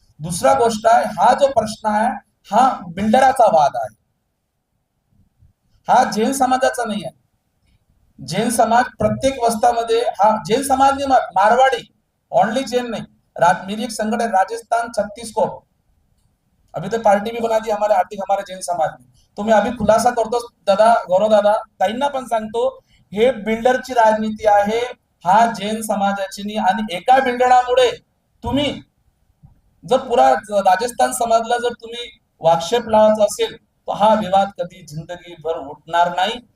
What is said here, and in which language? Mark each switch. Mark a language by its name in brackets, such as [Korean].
[Marathi] दुसरा गोष्ट आहे, हा जो प्रश्न आहे हा बिल्डराचा वाद आहे, हा जैन समाजाचा नाही आहे. जैन समाज प्रत्येक वस्तामध्ये, हा जैन समाज [Hindi] नहीं, मारवाड़ी ओनली जैन नहीं, मेरी एक संगठन है राजस्थान छत्तीसगढ़, अभी तो पार्टी भी बना दी हमारे आर्थिक हमारे जैन समाज ने. तो मैं अभी खुलासा [Marathi] करतो दादा, गौरव दादा, ताईंना पण सांगतो, हे बिल्डरची राजनीती आहे, हा जैन समाजाची नाही. आणि एका बिल्डरामुळे तुम्ही जर पुरा राजस्थान समाजला जर तुम्ही वाक्षेप लावायचा असेल तर हा विवाद कधी जिंदगीभर उठणार नाही.